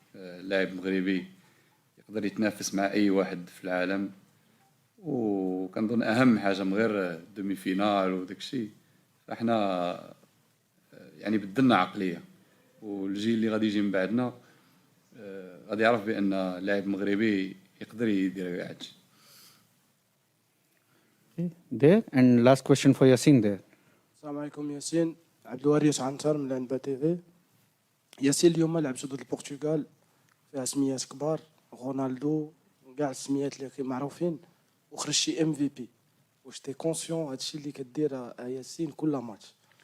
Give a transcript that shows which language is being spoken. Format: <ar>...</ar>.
<ar>اللاعب مغربي يقدر يتنافس مع اي واحد في العالم، وكنظن اهم حاجه من غير دومي فينال وداكشي، فاحنا يعني بدلنا عقليه، والجيل اللي غادي يجي من بعدنا غادي يعرف بان لاعب مغربي يقدر يدير كاع هادشي.</ar> <en>There, and last question for Yassine there.</en> <ar>السلام عليكم ياسين. عبد الوارث عنتر من الانبا تي في. ياسين، اليوم لعبتوا ضد البرتغال فيها سميات كبار، رونالدو وكاع السميات اللي معروفين، وخرجتي ام في بي. واش تي كونسيون هادشي اللي كدير ياسين كل ماتش؟</ar>